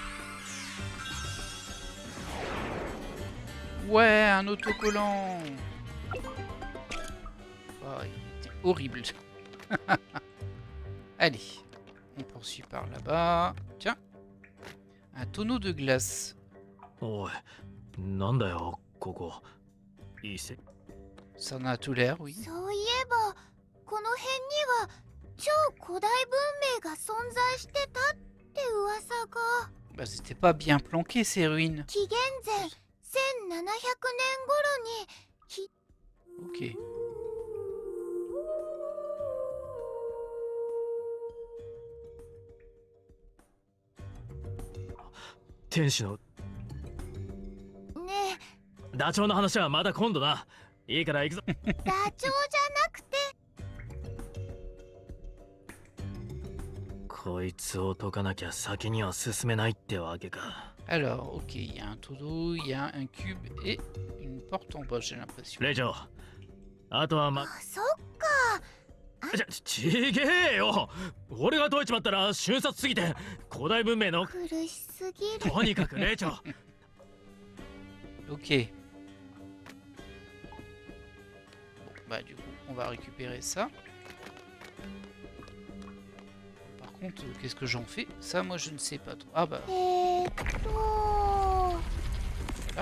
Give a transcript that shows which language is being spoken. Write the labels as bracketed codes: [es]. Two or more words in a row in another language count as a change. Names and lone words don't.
[fr] Ouais, un autocollant. Oh, il était horrible. Allez, on poursuit par là-bas. Tiens, un tonneau de glace. [ja] おい、なんだよ、ここ。いいせ。 [fr] Ça en a tout l'air, oui. [ja] そういえばこの辺には超古代文明が存在してたって噂が。 [fr] Bah, c'était pas bien planqué ces ruines. [ja] 紀元前1700年頃に [fr] Ok. [ja] 天使のねダチョウの話はまだ今度な。いいから行くぞ。え、ダチョウじゃなくてこいつを解かなきゃ先には進めないってわけか。 [fr] Alors, ok, il y a un tonneau, il y a un cube et une porte en bas, j'ai l'impression. [ja] レイチョウ、あとはあ、そっか。ちげえよ。俺が解いちまったら瞬殺すぎて古代文明の苦しすぎる。とにかくレイチョウ。 [fr] Ok. Bon, bah du coup, on va récupérer ça. Par contre, qu'est-ce que j'en fais? Ça, moi, je ne sais pas trop. Ah bah, [ja] あ